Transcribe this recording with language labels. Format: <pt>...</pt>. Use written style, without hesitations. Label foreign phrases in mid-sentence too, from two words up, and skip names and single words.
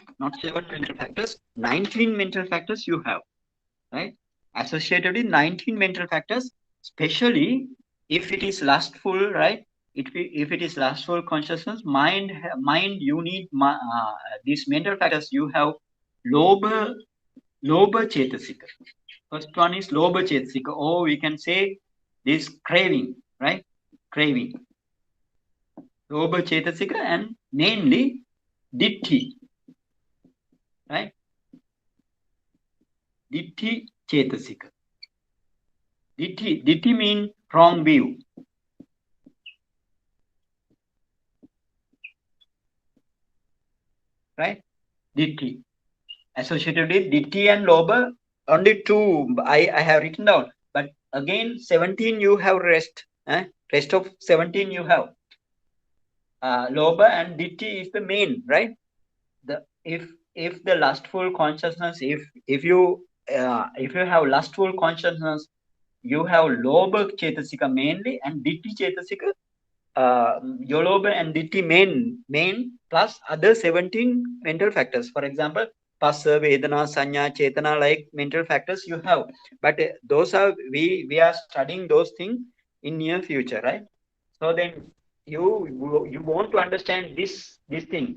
<en>Not 7 mental factors. 19 mental factors you have, right? Associated with 19 mental factors, especially if it is lustful, right? If it is lustful consciousness, mind, you need these mental factors. You have</en> <pi>lobha chetasika.</pi> <en>First one is</en> <pi>lobha chetasika,</pi> <en>or we can say this craving, right? Craving.</en> <pi>Lobha chetasika,</pi> <en>and mainly ditti, right?</en> <pi>Ditti chetasika.</pi> <en>Ditti means wrong view. Right? Ditti. Associated with ditti and lobha, only 2 I have written down. But again, 17 you have rest. Rest of 17 you have. Lobha and ditti is the main, right? If the lustful consciousness, if you have lustful consciousness, you have</en> <pi>lobha chetasika</pi> <en>mainly, and</en> <pi>ditti chetasika, Yoloba</pi> <en>and Ditti main plus other 17 mental factors. For example, Passa,</en> <pi>Vedana, Sanya, Chetana,</pi> <en>like mental factors you have. But those are, we are studying those things in near future, right? So then you want to understand this thing.</en>